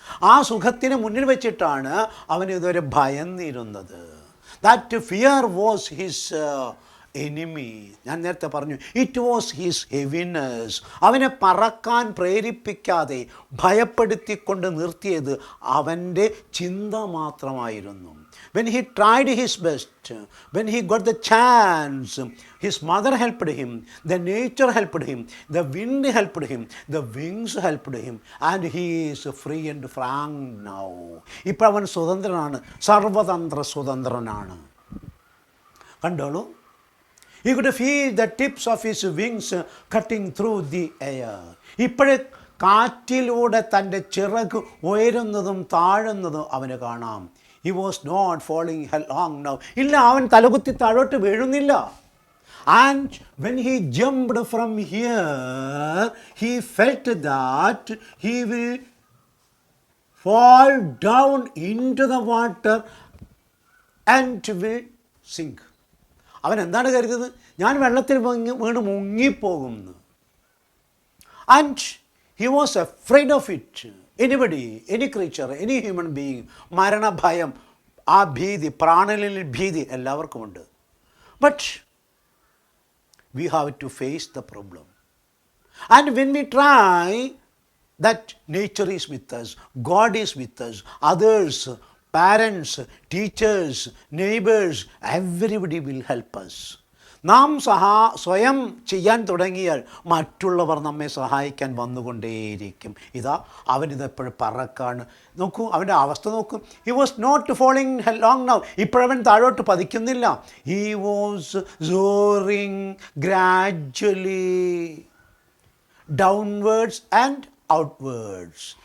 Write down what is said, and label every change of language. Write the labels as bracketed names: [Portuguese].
[Malayalam] ആ സുഖത്തിന് മുന്നിൽ വെച്ചിട്ടാണ് അവൻ ഇതുവരെ ഭയന്നിരുന്നത്. [English] That fear was his enemy. [Malayalam] ഞാൻ നേരത്തെ പറഞ്ഞു, [English] It was his heaviness. [Malayalam] അവനെ പറക്കാൻ പ്രേരിപ്പിക്കാതെ ഭയപ്പെടുത്തിക്കൊണ്ട് നിർത്തിയത് അവൻ്റെ ചിന്ത മാത്രമായിരുന്നു. [English] When he tried his best, when he got the chance, his mother helped him, the nature helped him, the wind helped him, the wings helped him, and he is free and frank now. [Malayalam] ഇപ്പോൾ അവൻ സ്വതന്ത്രനാണ്, സർവതന്ത്ര സ്വതന്ത്രനാണ്. കണ്ടോളൂ, [English] he could feel the tips of his wings cutting through the air. [Malayalam] ഇപ്പോഴേ കാറ്റിലൂടെ തൻ്റെ ചിറക് ഉയരുന്നതും താഴുന്നതും അവന് കാണാം. [English] He was not falling headlong now. [Malayalam] ഇല്ല, അവൻ തലകുത്തി താഴോട്ട് വീഴുന്നില്ല. [English] And when he jumped from here, he felt that he will fall down into the water and will sink. [Malayalam] അവൻ എന്താണ് കരുതുന്നത്? ഞാൻ വെള്ളത്തിൽ വീണ് മുങ്ങിപ്പോകുമെന്ന്. [English] And he was afraid of it. Anybody, any creature, any human being, [Malayalam] മരണഭയം, ആ ഭീതി, പ്രാണനിൽ ഭീതി എല്ലാവർക്കുമുണ്ട്. [English] But we have to face the problem. And when we try, that nature is with us, God is with us, others, parents, teachers, neighbors, everybody will help us. [Malayalam] നാം സ്വയം ചെയ്യാൻ തുടങ്ങിയാൽ മറ്റുള്ളവർ നമ്മെ സഹായിക്കാൻ വന്നുകൊണ്ടേയിരിക്കും. ഇതാ അവനിതെപ്പോഴും പറക്കാണ്. നോക്കൂ, അവൻ്റെ അവസ്ഥ നോക്കൂ. [English] He was not falling headlong now. [Malayalam] ഇപ്പോഴവൻ താഴോട്ട് പതിക്കുന്നില്ല. [English] He was soaring gradually downwards and outwards.